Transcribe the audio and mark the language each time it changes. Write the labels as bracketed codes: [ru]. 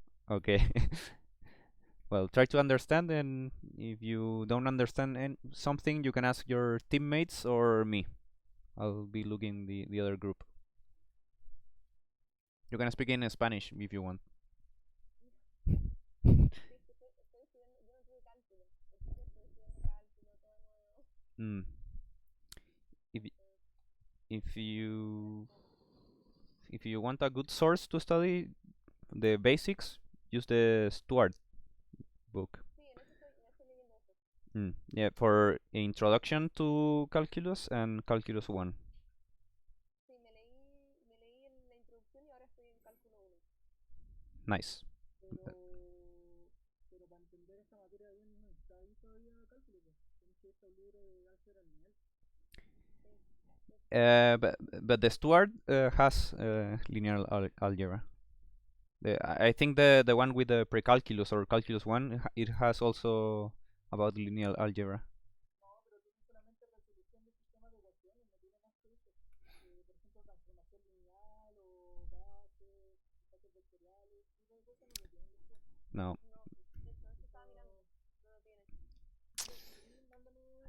[en] Okay. Well, try to understand, and if you don't understand something, you can ask your teammates or me. I'll be looking the other group. You can speak in Spanish if you want. [es] Sí, es que estoy estudiando, yo no tuve cálculo, entonces estoy estudiando cálculo, todo nuevo. Mm. [en] If y- if you if you want a good source to study the basics, use the Stuart book. [es] Sí, me estoy leyendo eso. [en] Yeah, for Introduction to Calculus and Calculus 1. [es] Sí, me leí la introducción y ahora estoy en cálculo 1. [en] Nice. [es] Pero para entender esta materia bien no está ahí todavía cálculo, pues. Tienes que irte al libro de álgebra lineal. [en] But the Stuart has linear algebra. I think the one with the precalculus or calculus 1, it has also about linear algebra. [es] No, pero tiene solamente resolución de sistemas de ecuaciones, no tiene más que eso. Por ejemplo, transformación lineal o bases vectoriales, ese tipo de cosas no lo tienen los cursos. No. No, eso estaba mirando, no lo tiene. Sí, mándame.